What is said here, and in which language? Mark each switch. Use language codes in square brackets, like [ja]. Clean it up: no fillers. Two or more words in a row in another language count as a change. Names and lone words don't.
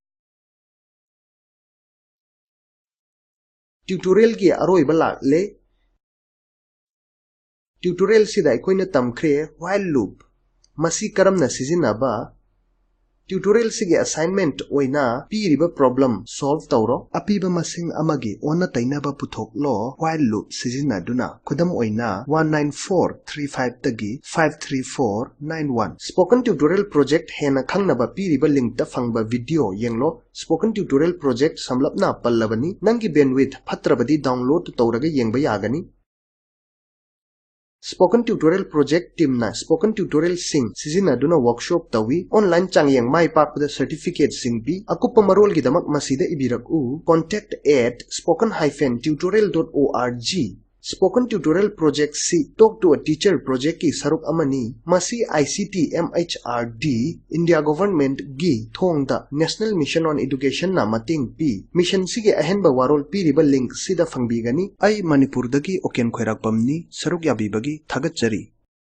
[mni] tutorial ki aroiba lakle tutorial sida aikhoina tamkhre [en] while loop [mni] masi karamna sizinaba tutorial sige assignment oina piriba problem solve tawro apiba masing amagi onna tainaba puthok lo [en] while loop [mni] sizinaduna khudam oina 19435 tagi 53491 spoken tutorial project hena khangnaba piriba link ta phangba video yenglo spoken tutorial project samlapna pallabani nangi bandwidth phatrabadi download tawraga yengba yagani Spoken Tutorial Project Team na Spoken Tutorial Sing sizinaduna workshop tawi online changyang mai pakpada certificate sing pi akupa marol gidamak masida ibirak u contact@spoken-tutorial.org Spoken Tutorial Project si Talk to a Teacher project ki saruk amani masi ICT MHRD India Government gi thongda National Mission on Education na mating pi mission sige ahenba warol pi riba link sida fangbigani ai Manipur dagi oken khoirak pamni saruk yabibagi thagatchari